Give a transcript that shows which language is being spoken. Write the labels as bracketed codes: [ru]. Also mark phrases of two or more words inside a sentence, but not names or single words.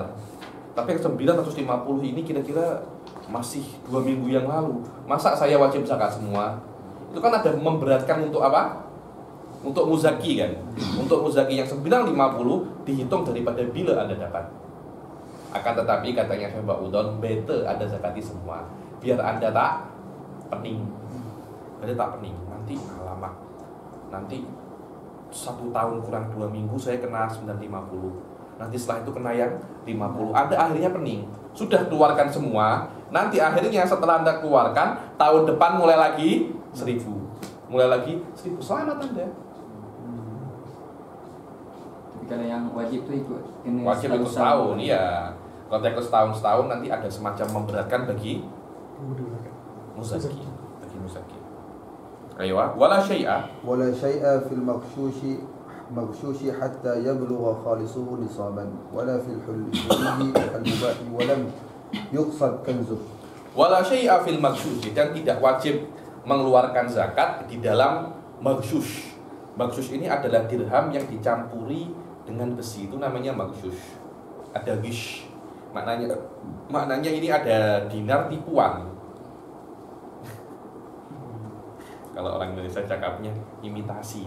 [ms] Tapi yang 950 ini kira-kira masih 2 minggu yang lalu. Masa saya wajib zakat semua? Itu kan ada memberatkan untuk apa? Untuk muzaki kan. Untuk muzaki yang 950 dihitung daripada bila Anda dapat. Akan tetapi katanya Syekh Udon, better ada zakati semua. Biar Anda tak pening. Anda tak pening. Nanti alamak. Nanti 1 tahun kurang 2 minggu saya kena 950. Nanti setelah itu kena yang 50. Anda akhirnya pening. Sudah keluarkan semua. Nanti akhirnya setelah Anda keluarkan, tahun depan mulai lagi 1000. Mulai lagi 1000. Selamat Anda. Tapi kalau yang wajib tu ikut kena Wajib ikut setahun, iya. Kalau ikut setahun nanti ada semacam memberatkan bagi muzaki. Bagi muzaki. Ayo, [ar] ولا شيء. ولا شيء في المغشوش حتى يبلغ خالصه نصابا ولا في الحلي المباح ولم يقصد كنزه. ولا شيء في المغشوش, [ms] dan tidak wajib mengeluarkan zakat di dalam maghsyush. Maghsyush ini adalah dirham yang dicampuri dengan besi, itu namanya maghsyush. Ada gish. Maknanya ini ada dinar tipuan. Kalau orang Indonesia cakapnya imitasi.